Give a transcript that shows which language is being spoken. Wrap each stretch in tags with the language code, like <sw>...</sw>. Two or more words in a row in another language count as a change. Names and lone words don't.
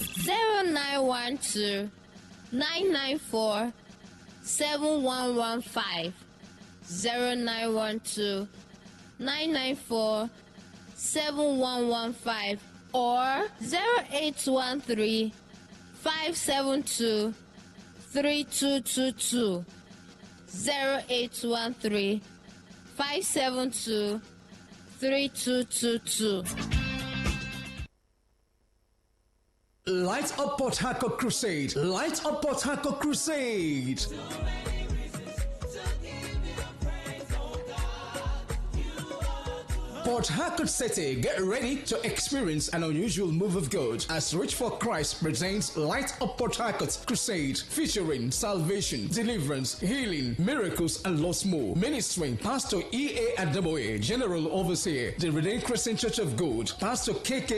<en>0912 994 7115, 0912 994 7115, or 0813 572 3222, 0813 572 3222. Light Up Port Harcourt Crusade. Light Up Port Harcourt Crusade. Port Harcourt City, get ready to experience an unusual move of God as Reach for Christ presents Light Up Port Harcourt Crusade featuring salvation, deliverance, healing, miracles, and lots more. Ministering Pastor E.A. Adamoye, General Overseer, the Redeemed Christian Church of God, Pastor K.K.</en>